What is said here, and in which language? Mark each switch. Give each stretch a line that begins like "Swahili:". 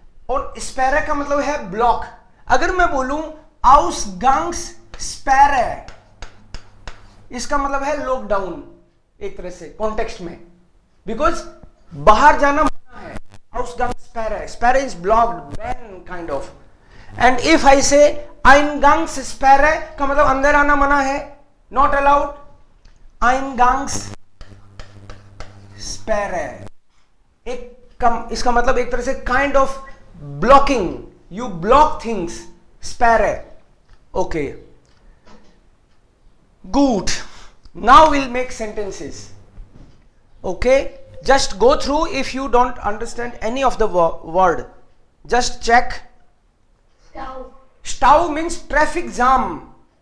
Hindi: और स्पैरे का मतलब है ब्लॉक. अगर मैं बोलूं आउसगांग्स स्पैरे, इसका मतलब है लॉकडाउन एक तरह से कॉन्टेक्स्ट में, बिकॉज बाहर जाना मना है.
English: Ausgang sperre, sperre is blocked, ban kind of. And if I say Eingangs sperre
Hindi: का मतलब अंदर आना मना है,
English: not allowed.
Hindi: Eingangs sperre एक कम, इसका मतलब एक तरह से
English: kind of blocking, you block things. Sperre. Okay, good. Now we'll make sentences. Okay, just go through. If you don't understand any of the word, just check. Stau means traffic jam.